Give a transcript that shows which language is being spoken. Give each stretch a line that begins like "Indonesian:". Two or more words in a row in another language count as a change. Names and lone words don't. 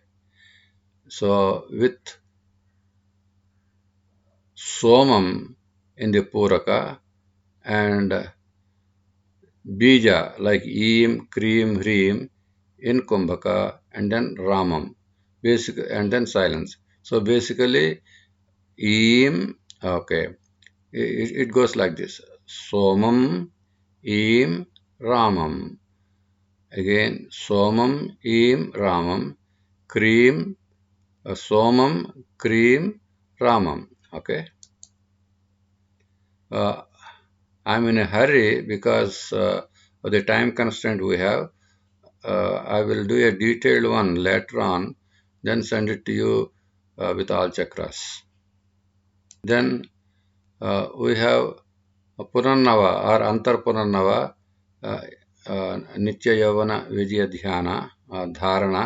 English: So with Somam in the Puraka and Bija like Eem, Kreem, Hreem in Kumbhaka, and then Ramam, and then silence. So basically, Eem, okay, it goes like this:
Sanskrit: Somam, Eem, Ramam. Again, Somam, Eem, Ramam, Kreem, Somam, Kreem, Ramam.
English: Okay. I'm in a hurry because of the time constraint we have. I will do a detailed one later on, then send it to you with all chakras. Then we have
Sanskrit: Purannava or Antar Purannava, Nitya Yavana Vijaya Dhyana, Dharana.